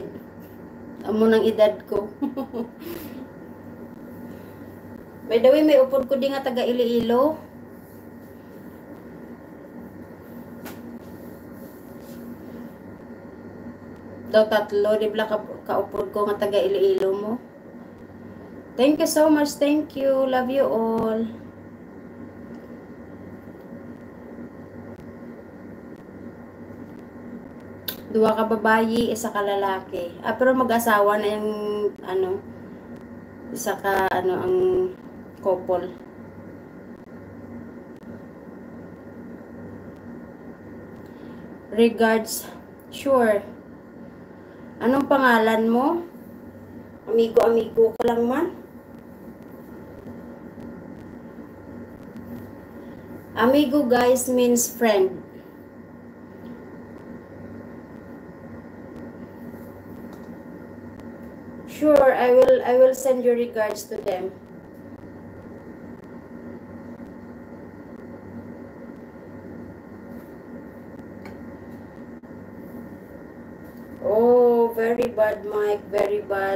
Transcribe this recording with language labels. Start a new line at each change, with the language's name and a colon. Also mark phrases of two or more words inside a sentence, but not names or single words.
Hiligaynon: Amo ng edad ko.
English: By the way,
Hiligaynon: may upod ko di nga taga Iloilo. Daw tatlo, di ba kaupod ko nga taga Iloilo mo?
English: Thank you so much. Thank you. Love you all.
Hiligaynon: Dua ka babayi, isa ka lalaki. Pero mag-asawa na yung ano, isa ka ano ang couple.
English: Regards. Sure.
Hiligaynon: Anong pangalan mo? Amigo-amigo ko lang man.
English: Amigo, guys, means friend. Sure, I will send your regards to them. Oh, very bad, Mike. Very bad.